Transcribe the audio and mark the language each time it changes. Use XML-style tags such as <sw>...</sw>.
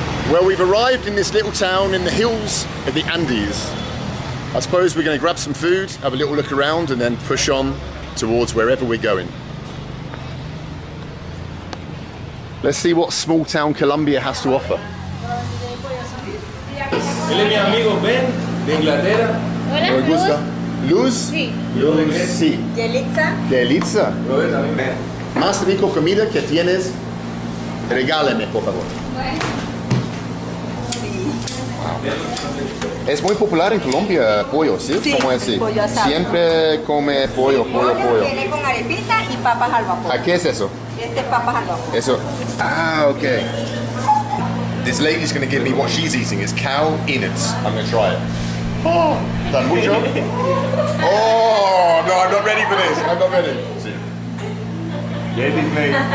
<en>Well, we've arrived in this little town in the hills of the Andes. I suppose we're going to grab some food, have a little look around, and then push on towards wherever we're going. Let's see what small town Colombia has to offer.</en> <es>Él es mi amigo Ben, de Inglaterra. ¿Me gusta? ¿Luz? Sí. Luz, sí. Yelitza. Delitza. Robert también Ben. Más rico comida que tienes, regálame, por favor. Wow. Es muy popular en Colombia pollo, ¿sí? Sí, ¿Cómo es así? pollo asado. Siempre come pollo. Viene con arepita y papas al vapor. ¿A qué es eso? Este es papas al vapor. Eso. Ah, okay.</es> <en>This lady's going to give me what she's eating. It's cow innards. I'm going to try it. Oh,</en> <es>¿tan mucho?</es> <en>Oh, no, I'm not ready for this. I'm not ready.</en> <es>Sí.</es> <en>Get this plate.</en>